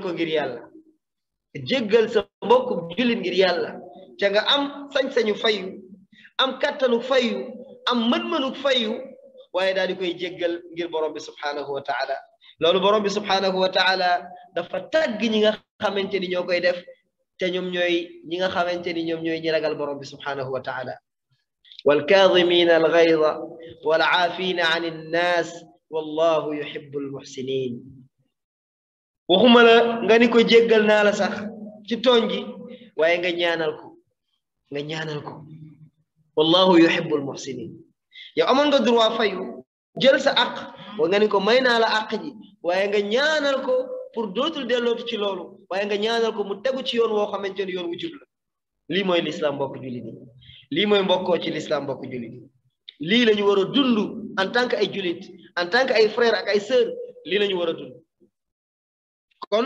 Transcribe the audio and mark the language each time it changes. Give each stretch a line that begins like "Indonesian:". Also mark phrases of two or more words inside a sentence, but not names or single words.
Wolof: ko ngir yàlla jéggal sa mbokkum jullit ngir yàlla ca nga am sañ-sañu fayu am kattanu fayu am mën-mënu fayu waaye daal di koy jéggal ngir borom bi
Arabic: سبحانه وتعالى
Wolof: loolu borom bi
Arabic: سبحانه وتعالى
Wolof: dafa tàgg ñi nga xamante ni ñoo koy def te ñoom ñooy ñi nga xamante ni ñoom ñooy ñi ragal borom bi
Arabic: سبحانه وتعالى والكاظمين الغيظ والعافين عن الناس والله يحب المحسنين
Wolof: waxuma la nga ni ko jéggal naa la sax ci tooñ gi waaye nga ñaanal ko
Arabic: والله يحب المحسنين
Wolof: yow amoon nga droit fayu jël sa àq wa nga ni ko may naa la àq ji waaye nga ñaanal ko pour dootul dellootu ci loolu waaye nga ñaanal ko mu tegu ci yoon woo xamante ni yoon wu jub la lii mooy l'islam mbokk jullit yi lii mooy mbokkoo ci l'islam mbokk jullit yi lii la ñu war a dund
French: en tant que
Wolof: ay jullit
French: en tant que
Wolof: ay frère ak ay sœur lii la ñu war a dund kon